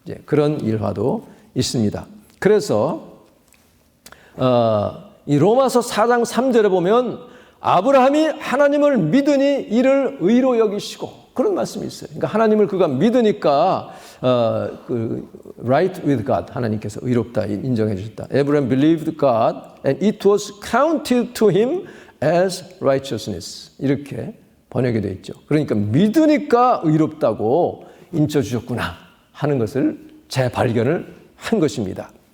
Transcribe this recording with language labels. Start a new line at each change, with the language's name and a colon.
Korean: 그런 일화도 있습니다. 그래서 이 로마서 4장 3절에 보면 아브라함이 하나님을 믿으니 이를 의로 여기시고 그런 말씀이 있어요. 그러니까 하나님을 그가 믿으니까 그 right with God 하나님께서 의롭다 인정해 주셨다.
English: Abraham believed God and it was counted to him as righteousness.
Korean: 이렇게 번역이 되어 있죠. 그러니까 믿으니까 의롭다고 인쳐 주셨구나 하는 것을 재발견을 한 것입니다.